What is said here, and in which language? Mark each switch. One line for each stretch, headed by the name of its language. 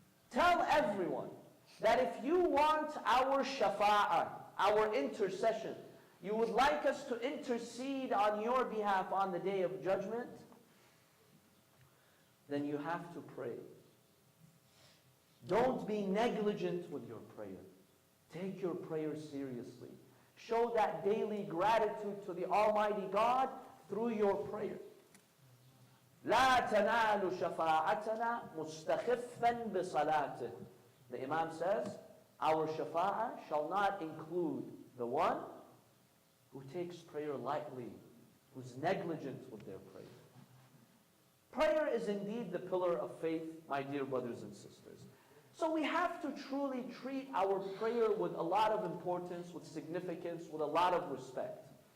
English: Tell everyone that if you want our shafa'ah, our intercession, you would like us to intercede on your behalf on the Day of Judgment, then you have to pray. Don't be negligent with your prayer. Take your prayer seriously. Show that daily gratitude to the Almighty God through your prayer.
Arabic: لا تنال شفاعتنا مستخفا بصلاته.
English: The Imam says, our shafa'ah shall not include the one who takes prayer lightly, who's negligent with their prayer. Prayer is indeed the pillar of faith, my dear brothers and sisters. So we have to truly treat our prayer with a lot of importance, with significance, with a lot of respect.